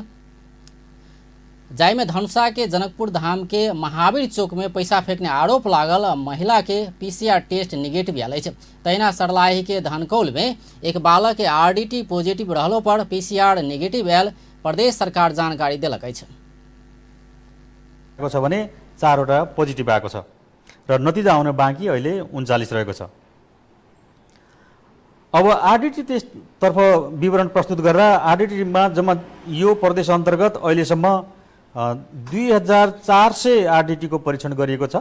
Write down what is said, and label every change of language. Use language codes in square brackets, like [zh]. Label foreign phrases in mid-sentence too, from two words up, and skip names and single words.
[mai] जाहिमे धनुषा के जनकपुर धाम के महावीर चौक में पैसा फेंकने आरोप लागल महिला के पीसीआर टेस्ट निगेटिव आयल अछि। तहिना सरलाही के धनकौल में एक बालक के आरडीटी पॉजिटिव रहलो पर पीसीआर निगेटिव आयल प्रदेश सरकार जानकारी देलक अछि। [ne] छ भने 4 वटा पोजिटिभ आएको छ र नतिजा आउन बाँकी अहिले 39 रहेको छ। अब आरडिटी टेस्टतर्फ विवरण प्रस्तुत गरेर आरडिटीमा जम्मा यो प्रदेश अन्तर्गत अहिलेसम्म 2400 आरडिटीको परीक्षण गरिएको छ।